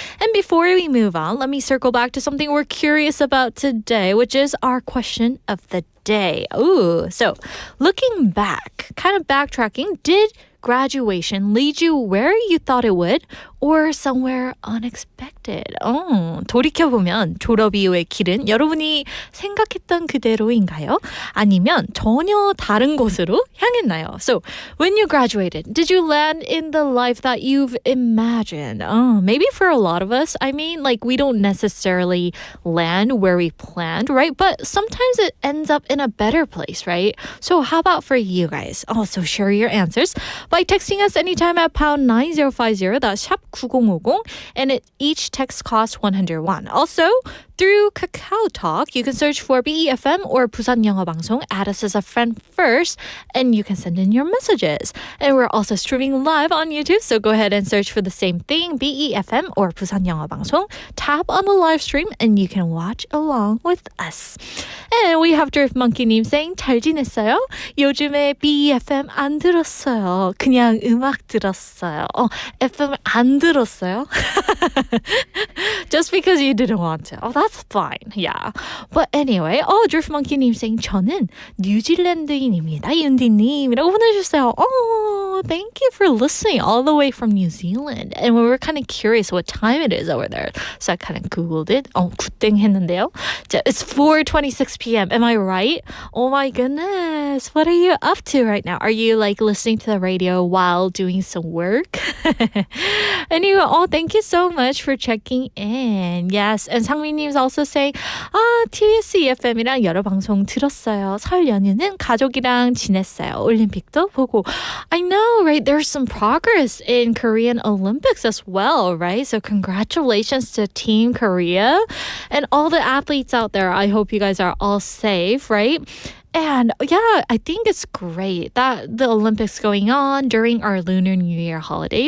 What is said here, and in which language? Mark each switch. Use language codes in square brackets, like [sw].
[en] And before we move on, let me circle back to something we're curious about today, which is our question of the day. Ooh, so looking back, kind of backtracking, did graduation lead you where you thought it would or somewhere unexpected? [ko] 돌이켜보면 졸업 이후의 길은 여러분이 생각했던 그대로인가요? 아니면 전혀 다른 곳으로 향했나요? [en] So, when you graduated, did you land in the life that you've imagined? Maybe for a lot of us, I mean, like we don't necessarily land where we planned, right? But sometimes it ends up in a better place, right? So how about for you guys? Also share your answers by texting us anytime at pound 9050, that's 샵 9050, and each text costs 101. Also, through Kakao Talk, you can search for BEFM or Busan 영어 방송, add us as a friend first, and you can send in your messages. And we're also streaming live on YouTube, so go ahead and search for the same thing, BEFM or Busan 영어 방송. Tap on the live stream, and you can watch along with us. And we have Drift Monkey님 saying, [ko] 잘 지냈어요? 요즘에 BEFM 안 들었어요. 그냥 음악 들었어요. FM 안 들었어요? [en] Just because you didn't want to. That's fine. Yeah. But anyway, Drift Monkey님 saying, [ko] 저는 뉴질랜드인입니다. 윤디님이라고 보내주셨어요. [en] Thank you for listening all the way from New Zealand. And we were kind of curious what time it is over there. So I kind of Googled it. [ko] 굿땡 했는데요. [en] It's 4:26 p.m. Am I right? Oh my goodness. What are you up to right now? Are you like listening to the radio while doing some work? Anyway, thank you so much for checking in. Yes. And [ko] 상민님's [en] also saying, [ko] TBS EFM이랑 여러 방송 들었어요. 설 연휴는 가족이랑 지냈어요. 올림픽도 보고. [en] I know, right? There's some progress in Korean Olympics as well, right? So congratulations to Team Korea and all the athletes out there. I hope you guys are all safe, right? And yeah, I think it's great that the Olympics going on during our Lunar New Year holiday.